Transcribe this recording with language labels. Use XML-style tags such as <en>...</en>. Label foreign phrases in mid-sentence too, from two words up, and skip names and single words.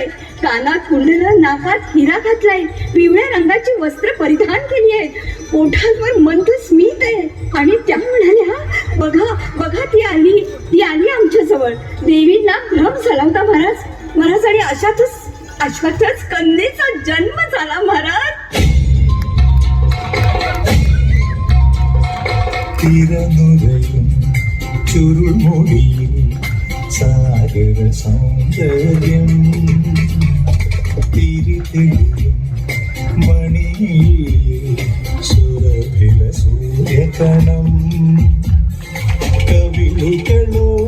<mr>कानात कुंडलं, नाकात हिरा घातलाय, पिवळ्या रंगाची वस्त्र परिधान केली आहेत, पोटांवर मंद स्मित आहे. आणि त्या म्हणाल्या, बघा बघा, ती आली आमच्या जवळ. देवींना भ्रम झाला होता महाराज आणि अशातच कन्येचा जन्म झाला महाराज.</mr> <ml>ചുരുൾമൊഴിയിൽ സാഗര സൗന്ദര്യം തിരിതെളിയും മണിയിൽ സുരഭില സൂര്യകണം കവിളുകളോ</ml>